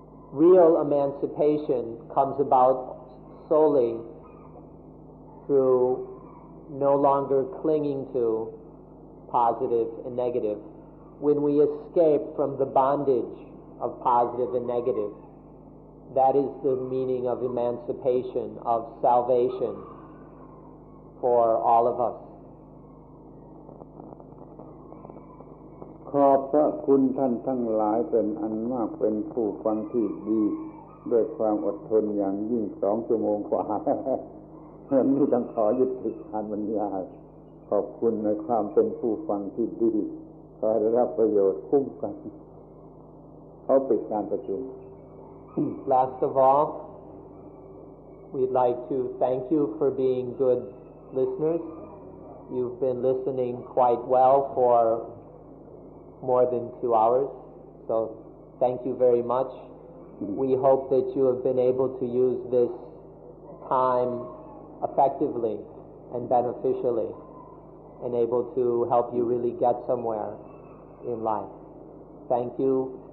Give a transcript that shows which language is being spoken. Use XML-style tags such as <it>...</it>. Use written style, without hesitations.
<en>Real emancipation comes about solely through no longer clinging to positive and negative. When we escape from the bondage of positive and negative, that is the meaning of emancipation, of salvation for all of us.</en> <th>ขอบพระคุณท่านทั้งหลายเป็นอันมากเป็นผู้ฟังที่ดีด้วยความอดทนอย่างยิ่ง2 ชั่วโมงกว่าวันนี้ต้องขอยุติการบรรยายขอบคุณในความเป็นผู้ฟังที่ดีขอได้รับประโยชน์คุ้มกันเขาปิดการประชุม</th> <en>Last of all, we'd like to thank you for being good listeners. You've been listening quite well for more than 2 hours, so thank you very much. We hope that you have been able to use this time effectively and beneficially and able to help you really get somewhere in life. Thank you.</en>